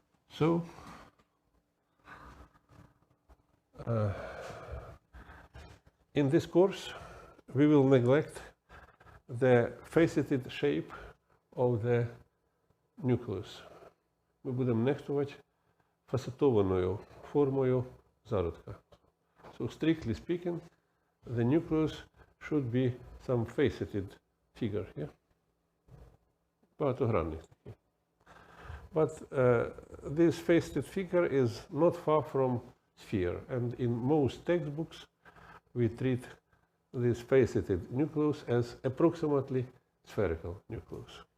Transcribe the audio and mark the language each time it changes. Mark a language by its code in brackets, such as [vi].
[en] So, in this course, we will neglect the faceted shape of the nucleus. [uk] Ми будемо нехтувати фасетованою формою зародка. [en] So, strictly speaking, the nucleus should be some faceted figure, yeah? [uk] Багатогранний такий. [en] But this faceted figure is not far from sphere, and in most textbooks we treat this faceted nucleus as approximately spherical nucleus.